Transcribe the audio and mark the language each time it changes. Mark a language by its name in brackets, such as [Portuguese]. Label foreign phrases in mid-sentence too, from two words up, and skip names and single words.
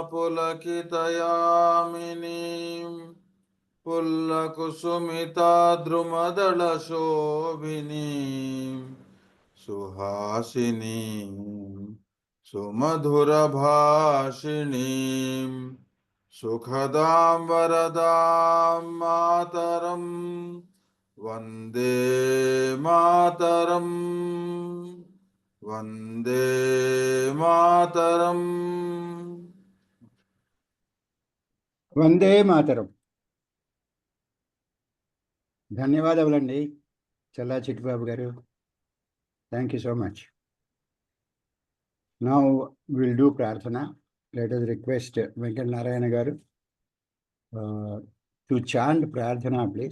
[Sanskrit] पुलकितयामिनीम्, फुल्लकुसुमित द्रुमदल शोभिनीम्, सुहासिनीम्, सुमधुर भाषिणीम्, सुखदाम् वरदाम् मातरम्, वन्दे मातरम्, वन्दे मातरम्. वन्दे मातरम्. [Telugu] ధన్యవాదాలండి చల్లా చిట్టిబాబు గారు. [English] Thank you so much. Now we'll do Prarthana. Let us request Venkat Narayana garu to chant Prarthana, please.